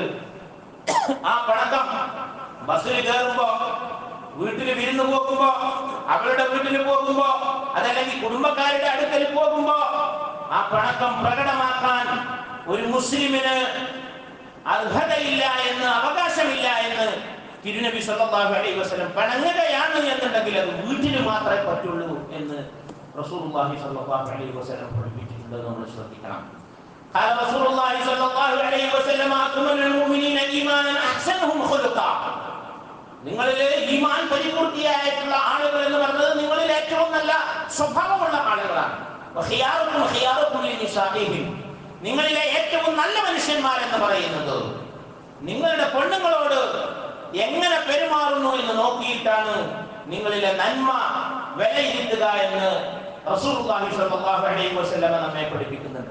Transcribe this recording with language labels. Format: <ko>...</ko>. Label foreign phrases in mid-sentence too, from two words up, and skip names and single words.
<ml>ആ പണക്കം ബസ്സിൽ കയറുമ്പോ, വീട്ടിൽ വിരുന്ന് പോകുമ്പോ, അവളുടെ വീട്ടിൽ പോകുമ്പോ, അതല്ലെങ്കിൽ കുടുംബക്കാരുടെ അടുക്കൽ പോകുമ്പോ ആ പണക്കം പ്രകടമാക്കാൻ ഒരു മുസ്ലിമിന് അർഹതയില്ല എന്ന്, അവകാശമില്ല എന്ന് തിരുനബി</ml> <ar>صلى الله عليه وسلم</ar> <ml>പണങ്ങുകയാണ് എന്നുണ്ടെങ്കിൽ അത് വീട്ടിൽ മാത്രമേ പറ്റുള്ളൂ എന്ന്</ml> <ar>رسول الله صلى الله عليه وسلم</ar> <ml>പഠിപ്പിച്ചിട്ടുണ്ട്. നമ്മൾ ശ്രദ്ധിക്കണം.</ml> <ar>قال رسول الله صلى الله عليه وسلم أكمل المؤمنين إيمانا أحسنهم خلقا.</ar> <ml>നിങ്ങളിലെ ഈമാൻ പരിപൂർത്തിയായിട്ടുള്ള ആളുകൾ എന്ന് പറയുന്നത് നിങ്ങളിൽ ഏറ്റവും നല്ല സ്വഭാവമുള്ള ആളുകളാണ്.</ml> <ar>وخياركم خياركم لنسائهم,</ar> <ml>നിങ്ങളിലെ ഏറ്റവും നല്ല മനുഷ്യന്മാർ എന്ന് പറയുന്നത് നിങ്ങളുടെ പെണ്ണുങ്ങളോട് എങ്ങനെ പെരുമാറുന്നു എന്ന് നോക്കിയിട്ടാണ് നിങ്ങളിലെ നന്മ വിലയിരുത്തുക എന്ന്</ml> <ar>رسول الله صلى الله عليه وسلم</ar> <ml>നമ്മെ പഠിപ്പിക്കുന്നുണ്ട്.</ml>